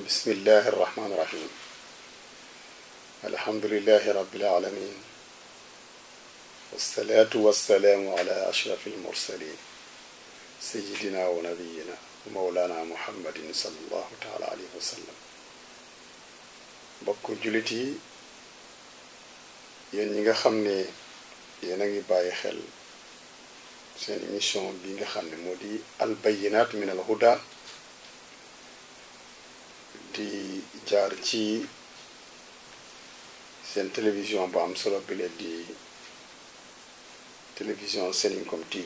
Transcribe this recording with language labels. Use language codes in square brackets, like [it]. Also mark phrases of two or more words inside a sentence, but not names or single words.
[ar] بسم الله الرحمن الرحيم. الحمد لله رب العالمين، والصلاة والسلام على أشرف المرسلين سيدنا ونبينا ومولانا محمد صلى الله تعالى عليه وسلم. [wo] bokk jullit yi, yéen ñi nga xam ne yéen a ngi bàyyi xel seen émission bi nga xam ne moo di al bayyinaat min al huda di jaar ci seen télévision bu am solo bi leen di télévision Seninkom TV.